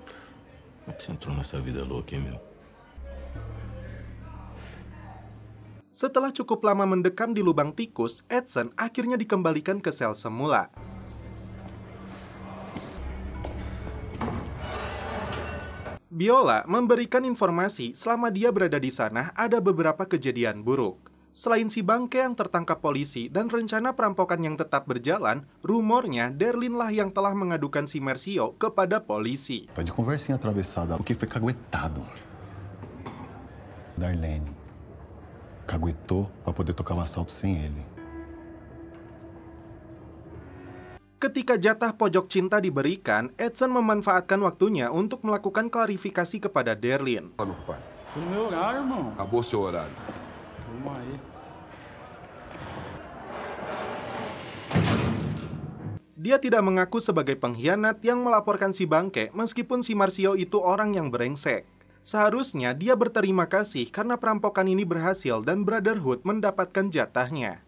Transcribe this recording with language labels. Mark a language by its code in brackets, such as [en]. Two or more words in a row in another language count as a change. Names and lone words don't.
[pt] Como é que você entrou nessa vida louca, hein, meu? [id] Setelah cukup lama mendekam di lubang tikus, Edson akhirnya dikembalikan ke sel semula. Biola memberikan informasi selama dia berada di sana ada beberapa kejadian buruk. Selain si bangke yang tertangkap polisi dan rencana perampokan yang tetap berjalan, rumornya Derlin lah yang telah mengadukan si Mercio kepada polisi. [pt] De conversinha atravessada, o que foi caguetado. Darlene caguetou para poder tocar o assalto sem ele. [id] Ketika jatah pojok cinta diberikan, Edson memanfaatkan waktunya untuk melakukan klarifikasi kepada Derlin. [pt] Tô no meu horário, irmão. Acabou seu horário. Vamos aí. [id] Dia tidak mengaku sebagai pengkhianat yang melaporkan si bangke meskipun si Marcio itu orang yang brengsek. Seharusnya dia berterima kasih karena perampokan ini berhasil dan Brotherhood mendapatkan jatahnya.